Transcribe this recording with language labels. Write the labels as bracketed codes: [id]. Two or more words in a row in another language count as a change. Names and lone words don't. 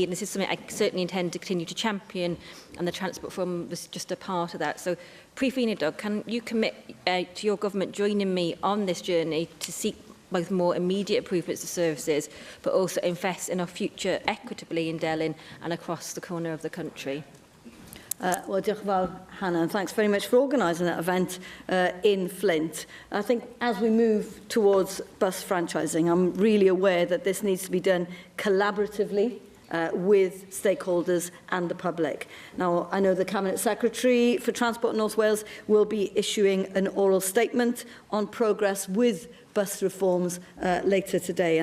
[en] And this is something I certainly intend to continue to champion, and the Transport Forum was just a part of that. So, Prif Doug, can you commit to your government joining me on this journey to seek both more immediate improvements to services, but also invest in our future equitably in Delyn and across the corner of the country? Well, [cy] diolch yn fawr, Hannah, [en] and thanks very much for organising that event in Flint. I think as we move towards bus franchising, I'm really aware that this needs to be done collaboratively with stakeholders and the public. Now, I know the Cabinet Secretary for Transport in North Wales will be issuing an oral statement on progress with bus reforms later today.